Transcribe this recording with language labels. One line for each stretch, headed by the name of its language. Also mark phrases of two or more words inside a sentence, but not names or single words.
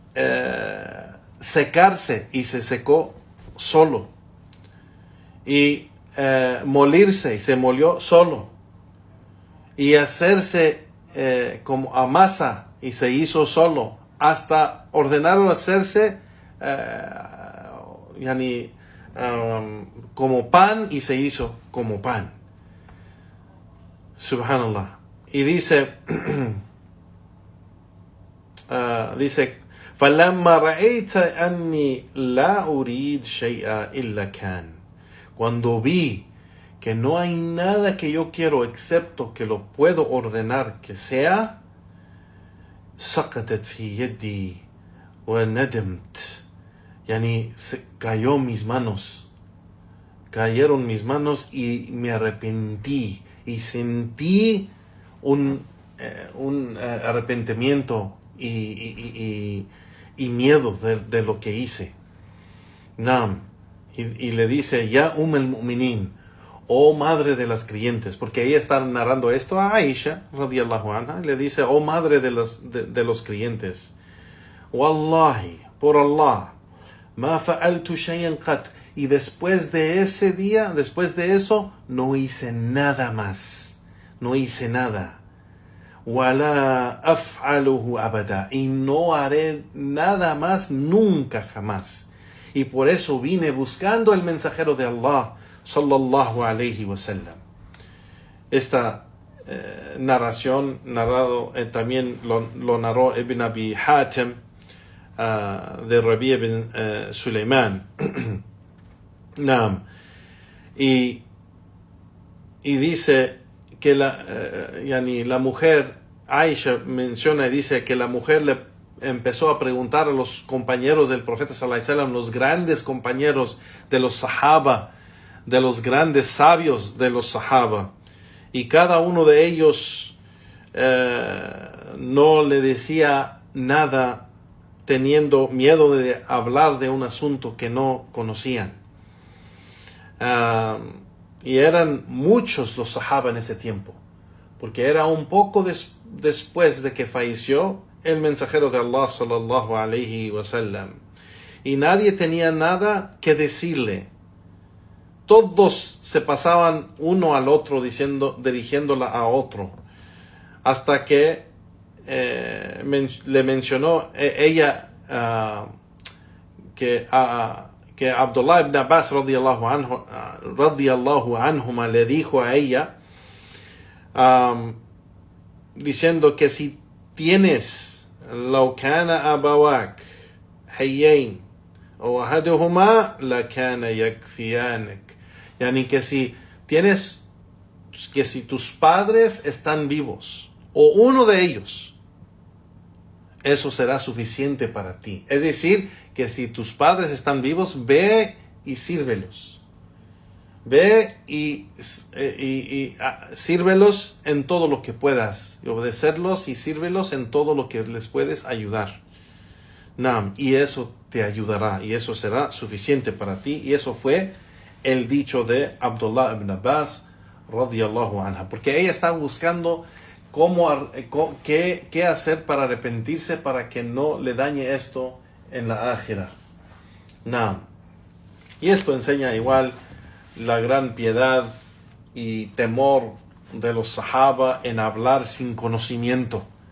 Spanish: secarse y se secó solo, y molirse y se molió solo, y hacerse como a masa y se hizo solo, hasta ordenaron hacerse como pan y se hizo como pan.
Arabic: Subhanallah.
Spanish: Y dice
Arabic: فَلَمَّا رَأَيْتَ أَنِّي لَا أُرِيدْ شَيْئًا إِلَّا كَانَ.
Spanish: Cuando vi que no hay nada que yo quiero excepto que lo puedo ordenar que sea,
Arabic: سقطت في يدي وندمت.
Spanish: Cayeron mis manos y me arrepentí y sentí un arrepentimiento y miedo de lo que hice. Naam. Y le dice,
Arabic: يا المؤمنين,
Spanish: oh madre de las creyentes, porque ella está narrando esto a Aisha
Arabic: رضي الله عنها,
Spanish: y le dice, oh madre de los creyentes,
Arabic: wallahi,
Spanish: por Allah,
Arabic: ما فعلت شيئا قط.
Spanish: Y después de ese día, después de eso, no hice nada más, no hice nada.
Arabic: ولا أفعله أبدا,
Spanish: y no haré nada más nunca jamás. Y por eso vine buscando el mensajero de Allah
Arabic: صلى الله عليه وسلم.
Spanish: Esta narración también lo narró Ibn Abi Hatim de Rabi' ibn Sulaiman. Naam. Y dice que la mujer, Aisha menciona y dice que la mujer le empezó a preguntar a los compañeros del profeta
Arabic: صلى الله عليه وسلم,
Spanish: los grandes compañeros de los sahaba, de los grandes sabios de los sahaba, y cada uno de ellos no le decía nada, teniendo miedo de hablar de un asunto que no conocían. Y eran muchos los sahaba en ese tiempo, porque era un poco después de que falleció el mensajero de Allah
Arabic: صلى الله عليه وسلم,
Spanish: y nadie tenía nada que decirle. Todos se pasaban uno al otro dirigiéndola a otro, hasta que le mencionó ella que Abdullah ibn Abbas
Arabic: رضي الله عنهما
Spanish: le dijo a ella, diciendo que si tienes
Arabic: لو كان أبواك حيين أو أحدهما لكان يكفيانك.
Spanish: Que si tus padres están vivos o uno de ellos, eso será suficiente para ti. Es decir, que si tus padres están vivos, ve y sírvelos. Ve y sírvelos en todo lo que puedas, y obedecerlos y sírvelos en todo lo que les puedes ayudar. Naam, y eso te ayudará, y eso será suficiente para ti. Y eso fue el dicho de Abdullah ibn Abbas
Arabic: رضي الله عنها,
Spanish: porque ella está buscando qué hacer para arrepentirse, para que no le dañe esto en la ákhira. Naam. Y esto enseña igual la gran piedad y temor de los sahaba en hablar sin conocimiento.